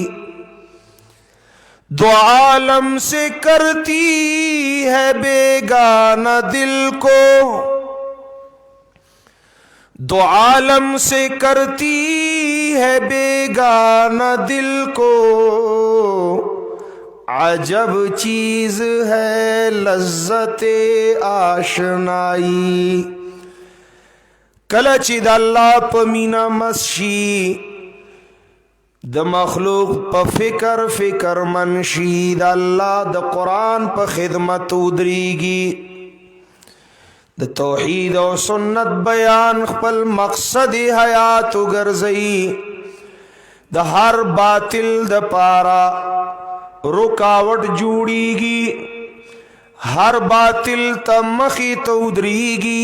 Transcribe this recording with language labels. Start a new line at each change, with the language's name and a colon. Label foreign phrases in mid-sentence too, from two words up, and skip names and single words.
Urdu: دو عالم سے کرتی ہے بیگانہ دل کو، دو عالم سے کرتی ہے بیگانہ دل کو. عجب چیز ہے لذت آشنائی.
Pashto: کله چې د الله په مینا مسشي، د مخلوق په فکر منشي، د الله د قرآن په خدمت ودرېږي، د توحید او سنت بیان خپل مقصد حیات وګرځي، د هر باطل د پارا رکاوٹ جوړیږي، هر باطل ته مخې ته ودرېږي.